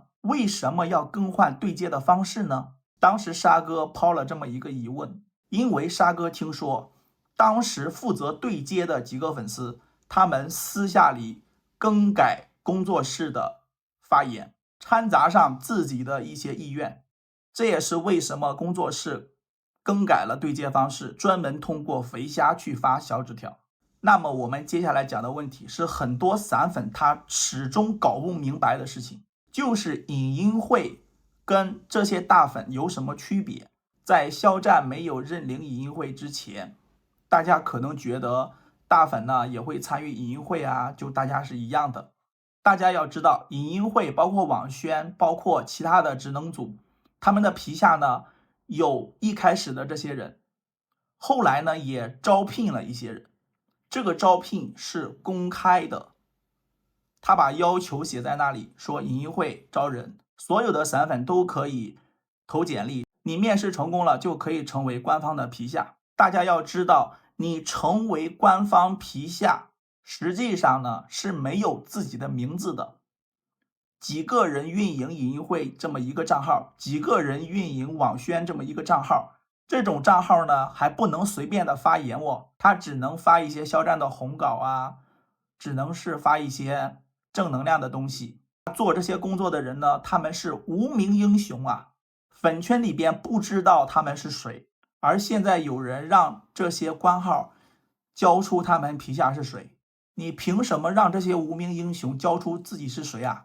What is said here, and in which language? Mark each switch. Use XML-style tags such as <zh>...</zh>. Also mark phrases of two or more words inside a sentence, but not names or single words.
<zh>為什麼要更換对接的方式呢？當時沙哥拋了這麼一個疑問，因為沙哥聽說當時負責对接的幾個粉絲，他們私下裡更改工作室的發言，摻雜上自己的一些意願，這也是為什麼工作室更改了對接方式，專門通過肥蝦去發小紙條。那麼我們接下來講的問題是很多散粉他始終搞不明白的事情，就是尹英惠跟這些大粉有什麼區別？在肖戰沒有認領尹英惠之前，大家可能覺得大粉呢也會參與尹英惠啊，就大家是一樣的。大家要知道，尹英惠包括網宣，包括其他的職能組，他們的皮下呢有一開始的这些人，後來呢也招聘了一些人，這個招聘是公開的，他把要求寫在那裡，說尹英惠招人，所有的散粉都可以投簡歷，你面試成功了就可以成為官方的皮下。大家要知道，你成為官方皮下，實際上呢是沒有自己的名字的，幾個人運營尹英惠這麼一個賬號，幾個人運營網宣這麼一個賬號，這種賬號呢還不能隨便的發言哦，他只能發一些肖戰的紅稿啊，只能是發一些正能量的東西。做這些工作的人呢，他們是无名英雄啊，粉圈裡邊不知道他們是誰。而現在有人讓這些官號交出他們皮下是誰，你憑什麼讓這些无名英雄交出自己是誰啊？</zh>